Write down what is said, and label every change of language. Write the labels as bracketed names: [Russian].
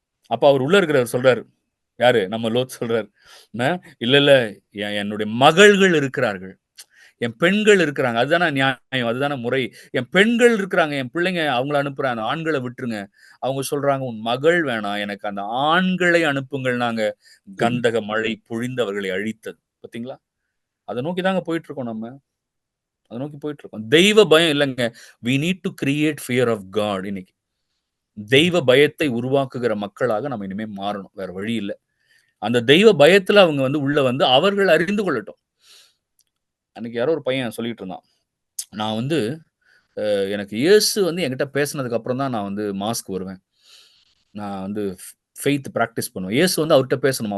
[Tamil] அப்ப அவர் உள்ள இருக்கிறவர் சொல்றாரு, யாரு? நம்ம லோத் சொல்றாரு, இல்ல இல்ல என்னுடைய மகள்கள் இருக்கிறார்கள், என் பெண்கள் இருக்கிறாங்க, அதுதானே நியாயம், அதுதானே முறை. என் பெண்கள் இருக்கிறாங்க, என் பிள்ளைங்க, அவங்கள அனுப்புறேன், அந்த ஆண்களை விட்டுருங்க. அவங்க சொல்றாங்க, உன் மகள் வேணாம், எனக்கு அந்த ஆண்களை அனுப்புங்கள். நாங்க கந்தக மழை பொழிந்தவர்களை அழித்தது. பாத்தீங்களா? அதை நோக்கி தாங்க போயிட்டு இருக்கோம் நம்ம. அதை நோக்கி போயிட்டு இருக்கோம். தெய்வ பயம் இல்லைங்க. [English] we need to create fear of God. [Tamil] இன்னைக்கு தெய்வ பயத்தை உருவாக்குகிற மக்களாக நம்ம இனிமே மாறணும். வேற வழி இல்லை. அந்த தெய்வ பயத்துல அவங்க உள்ள அவர்கள் அறிந்து கொள்ளட்டும். அன்னைக்கு யாரோ ஒரு பையன் சொல்லிட்டு இருந்தான், நான் எனக்கு இயேசு என்கிட்ட பேசினதுக்கு அப்புறம் தான் நான் மாஸ்க் வருவேன், நான் ஃபெய்த் பிராக்டிஸ் பண்ணுவேன். இயேசு அவர்கிட்ட பேசணுமா?